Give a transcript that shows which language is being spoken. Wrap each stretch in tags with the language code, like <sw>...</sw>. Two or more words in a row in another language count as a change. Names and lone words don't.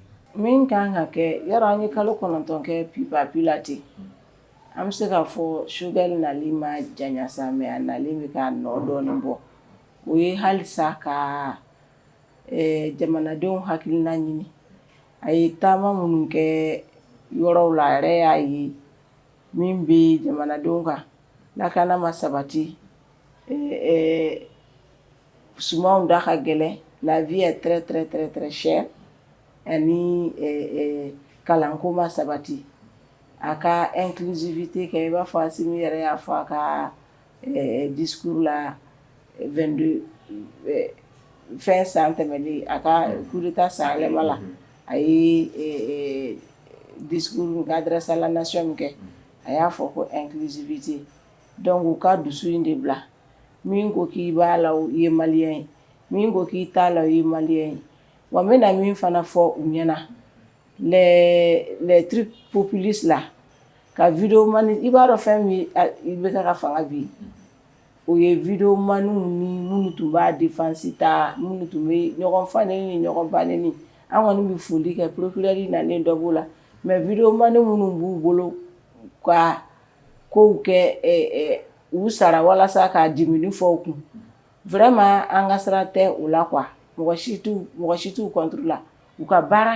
<bm>min kan ka kɛ yɔrɔ an ye kalo 9 kɛ pipapi la ten an bɛ se k'a fɔ Choguel nali ma janya sa mais a nalen bɛ ka nɔ dɔɔnin bɔ o ye halisa ka jamanadenw hakilina ɲini a ye taama minnu kɛ yɔrɔw la a yɛrɛ y'a ye min bɛ jamanadenw kan lakana ma sabati sumanw da ka gɛlɛn</bm> <fr>la vie est très très très très chère</fr> <bm>ani kalanko ma sabati a ka inclusivité kɛ i b'a fɔ Asimi yɛrɛ y'a fɔ a ka discours la 22 fɛn san tɛmɛlen a ka</bm> <fr>coup d'état</fr> <bm>sanyɛlɛma la a ye</bm> <fr>discours adresse à la nation</fr> <bm>min kɛ a y'a fɔ ko inclusivité donc u ka dusu in de bila min ko k'i b'a la o ye maliyɛn ye min ko k'i t'a la o ye maliyɛn ye wa n bɛna min fana fɔ u ɲɛna</bm> <fr>les trucs populistes là</fr> <bm>ka vidéoman i b'a dɔn fɛn min i bɛ ka fanga bi o ye vidéomanw ni minnu tun b'a défense ta minnu tun bɛ ɲɔgɔn faneni ni ɲɔgɔn baneni an kɔni bɛ foli kɛ procureur nalen dɔ b'o la mais vidéoman minnu b'u bolo ka kow kɛ u sara walasa ka dimini fɔ kun vraiment an ka sira tɛ u la quoi mɔgɔ si t'u contre la u ka baara</bm>